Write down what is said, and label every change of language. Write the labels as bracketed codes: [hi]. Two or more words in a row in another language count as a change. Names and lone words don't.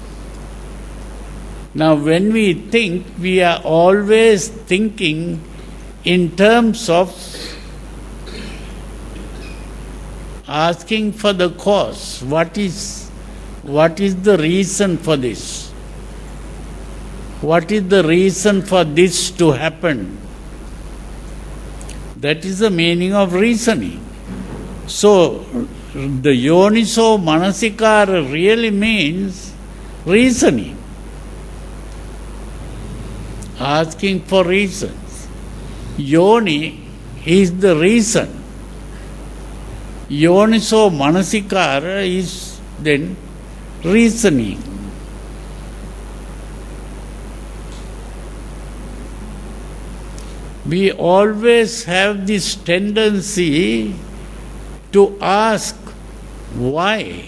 [en] Now, when we think, we are always thinking in terms of asking for the cause. What is the reason for this? What is the reason for this to happen? That is the meaning of reasoning. So, the [pi] yoniso manasikara [en] really means reasoning. Asking for reasons. Yoni is the reason. [pi] Yoniso manasikara [en] is then reasoning. We always have this tendency to ask why.